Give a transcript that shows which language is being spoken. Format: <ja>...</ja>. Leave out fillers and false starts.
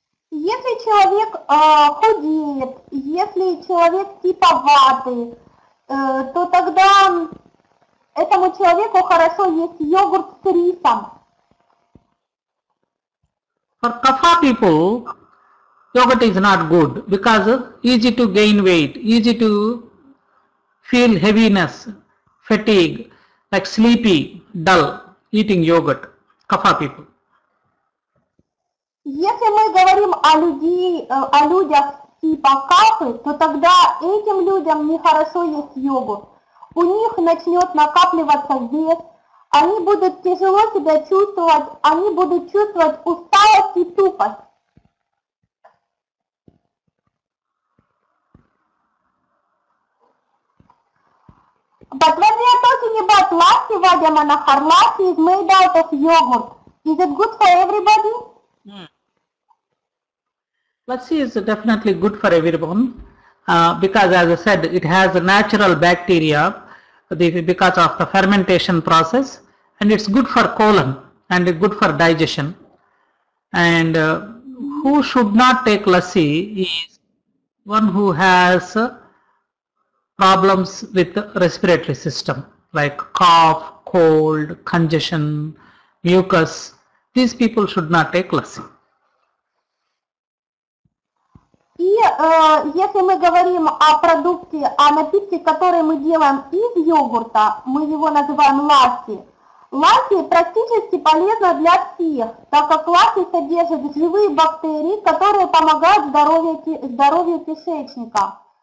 <ru>Если человек худеет, если человек типа ваты, то тогда этому человеку хорошо есть йогурт с рисом.</ru> <en>For kapha people, yogurt is not good because easy to gain weight, easy to feel heaviness, fatigue, like sleepy, dull, eating yogurt, kapha people.</en> <ru>Если мы говорим о людях типа кафы, то тогда этим людям нехорошо есть йогурт. У них начнет накапливаться вес, они будут тяжело себя чувствовать, они будут чувствовать усталость и тупость.</ru> <en>But when we are talking about lassi, Vadya Manahar, lassi is made out of yogurt. Is it good for everybody? Lassi is definitely good for everyone because, as I said, it has a natural bacteria because of the fermentation process, and it's good for colon and it's good for digestion. And who should not take lassi is one who has problems with the respiratory system like cough, cold, congestion, mucus. These people should not take lassi.</en> <ru>И если мы говорим о продукте, о напитке, который мы делаем из йогурта, мы его называем ласси. Ласси практически полезно для всех, так как ласси содержит живые бактерии, которые помогают здоровью кишечника.</ru>